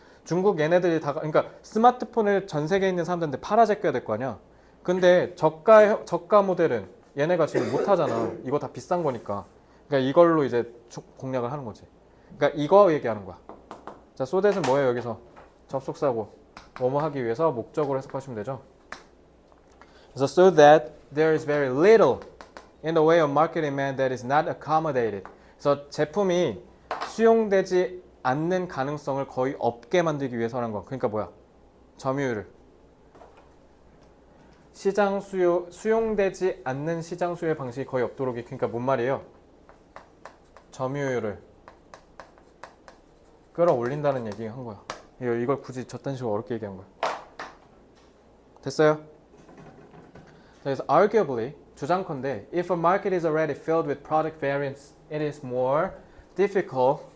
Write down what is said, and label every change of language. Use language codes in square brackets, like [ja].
[ko] 중국 얘네들이 다 그러니까 스마트폰을 전 세계에 있는 사람들한테 팔아 제껴야 될 거 아니야. 근데 저가 모델은 얘네가 지금 못 하잖아. 이거 다 비싼 거니까. 그러니까 이걸로 이제 공략을 하는 거지. 그러니까 이거 얘기하는 거야. 자, 소댓은 뭐예요, 여기서? 접속사고. 뭐뭐 하기 위해서 목적으로 해석하시면 되죠. 그래서 [en] so that there is very little in the way of market demand that is not accommodated. [ko] 그래서 제품이 수용되지 않는 가능성을 거의 없게 만들기 위해서라는 거. 그러니까 뭐야? 점유율을. 시장 수용되지 않는 시장 수요의 방식이 거의 없도록 그러니까 뭔 말이에요? 점유율을 끌어올린다는 얘기 한 거야. 이걸 굳이 저딴 식으로 어렵게 얘기한 거야. 됐어요? 그래서 [en] arguably [ko] 주장컨대 [en] if a market is already filled with product variants, it is more difficult.